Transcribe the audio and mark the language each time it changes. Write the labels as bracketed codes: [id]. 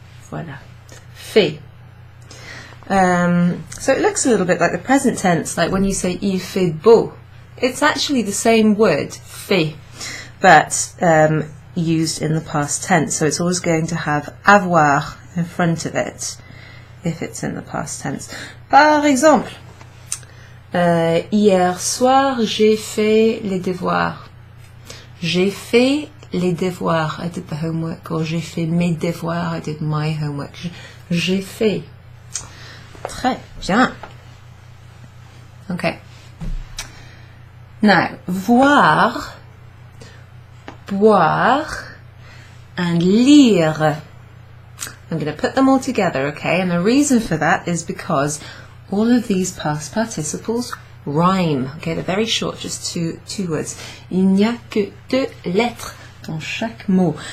[en] Voilà. Fait. So it looks a little bit like the present tense, like when you say [fr] il fait beau. [en] It's actually the same word, fait, but used in the past tense. So it's always going to have avoir in front of it if it's in the past tense. [fr] Par exemple, hier soir, j'ai fait les devoirs. J'ai fait les devoirs. [en] I did the homework. [fr] Or j'ai fait mes devoirs. [en] I did my homework. [fr] J'ai fait. Très bien. Okay. [en] Now, voir, boire, and lire. I'm going to put them all together, okay? And the reason for that is because all of these past participles rhyme. Okay, they're very short, just two words. [fr] Il n'y a que deux lettres dans chaque mot.